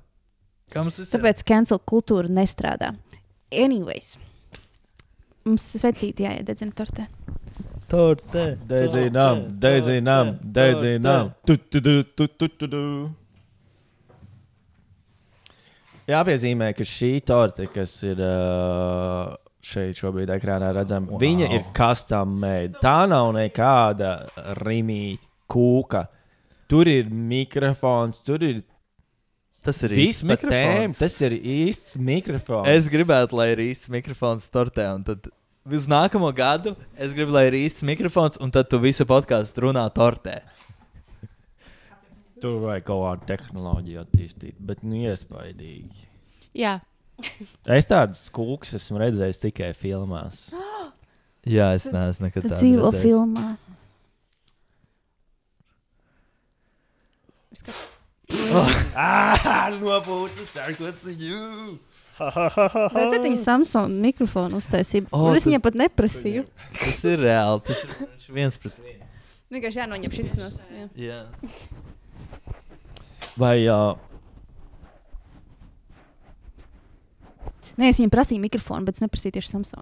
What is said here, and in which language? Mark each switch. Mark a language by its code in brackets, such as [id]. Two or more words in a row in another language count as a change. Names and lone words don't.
[lv] Tāpēc cancel kultūra nestrādā. Anyways, mums svecīti jāiededzina tortē. Dedzinām. Jāpiezīmē, ka šī torte, kas ir šeit šobrīd ekrānā redzama, viņa ir [en] custom made. [lv] Tā nav nekāda rimīta kūka. Tur ir mikrofons, tur ir tas ir īsts mikrofons. Tas ir īsts mikrofons. Es gribētu, lai ir īsts mikrofons tortē, un tad uz nākamo gadu es gribu, lai ir īsts mikrofons, un tad tu visu podkāstu runā tortē. Tur vajag kaut kādu tehnoloģiju attīstīt, bet iespaidīgi. Jā. Es tādas kūkas esmu redzējis tikai filmās. Jā, es neesmu nekad tādu dzīvo filmā. Nopūtas, [en] what's you? [lv] Redzēt, viņa Samsung mikrofonu uztaisīja. Es viņai pat neprasīju. Tas ir reāli. Tas ir 1-1. Vienkārši jānoņem šis nost. Jā. Vai Nē, es viņam prasīju mikrofonu, bet es neprasīju tieši Samsung.